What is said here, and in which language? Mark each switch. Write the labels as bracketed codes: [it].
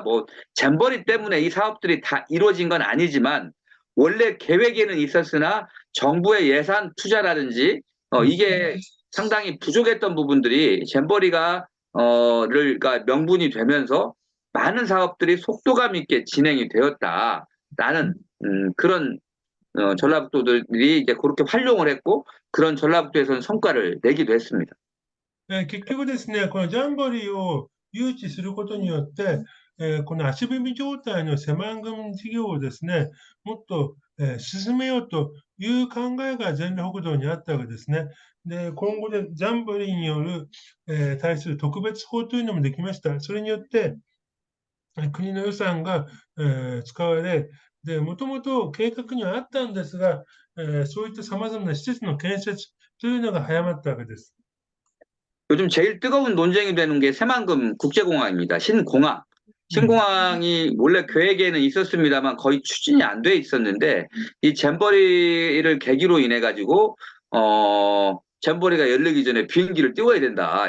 [ko] 뭐 잼버리 때문에 이 사업들이 다 이루어진 건 아니지만 원래 계획에는 있었으나 정부의 예산 투자라든지 이게 상당히 부족했던 부분들이 잼버리가 가 명분이 되면서 많은 사업들이 속도감 있게 진행이 되었다라는 그런 전라북도들이 이제 그렇게 활용을 했고 그런 전라북도에서는 성과를 내기도 했습니다. [ja] 結局ですね、このジャンボリーを誘致することによって、この足踏み状態のセマングム事業をですね、もっと、進めようという考えが全羅北道にあったわけですね。で、今後でジャンボリーによる、対する特別法というのもできました。それによって、国の予算が、使われ、で、もともと計画にはあったんですが、そういった様々な施設の建設というのが早まったわけです。 [ko] 요즘 제일 뜨거운 논쟁이 되는 게 새만금 국제공항입니다. 신공항. 신공항이 원래 계획에는 있었습니다만 거의 추진이 안 돼 있었는데 이 잼버리를 계기로 인해 가지고 잼버리가 열리기 전에 비행기를 띄워야 된다.